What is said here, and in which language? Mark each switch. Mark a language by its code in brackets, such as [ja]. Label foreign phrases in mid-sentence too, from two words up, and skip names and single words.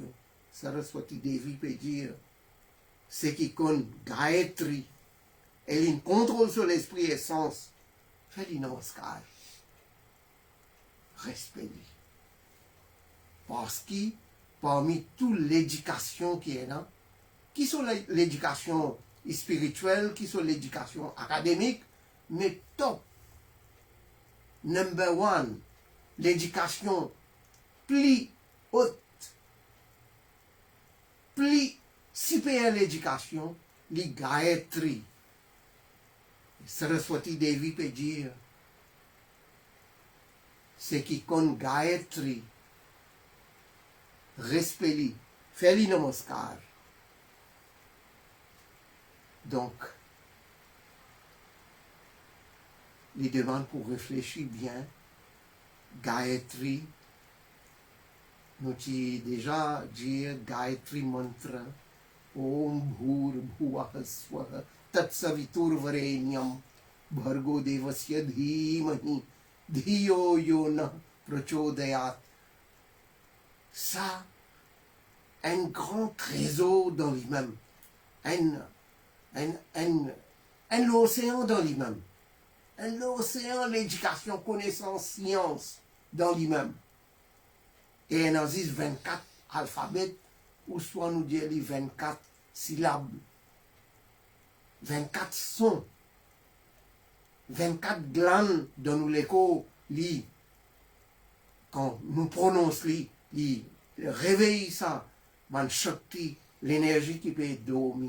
[fr] Saraswati Devi peut dire, c'est qui connaît Gayatri, elle a un contrôle sur l'esprit et sens. Fais du namaskar. Respect. Parce que parmi toute l'éducation qui est là, qui sont l'éducation spirituelle, qui sont l'éducation académique, mais top, [en] number one, [fr] l'éducation plus haute, plus supérieure l'éducation, les Gayatri. Saraswati Devi peut dire, c'est qui connaît Gayatri, respect, fais-lui namaskar. Donc, les demandes pour réfléchir bien, Gayatri, nous avons déjà dit Gayatri mantra, [sa] ॐ भूर् भुवः स्वाहा तत् सवितुर् वरेण्यं भर्गो देवस्य धीमहि धियो योन प्रचोदयात्. [fr] Ça, un grand trésor dans lui-même, un océan dans lui-même, un océan l'éducation, connaissance, science dans lui-même. Et on a 24 alphabets, ou soit nous dire les 24 syllabes, 24 sons, 24 glandes dans nous l'écho, quand nous prononçons, réveille ça, [hi] मन शक्ति, [fr] l'énergie qui peut dormir.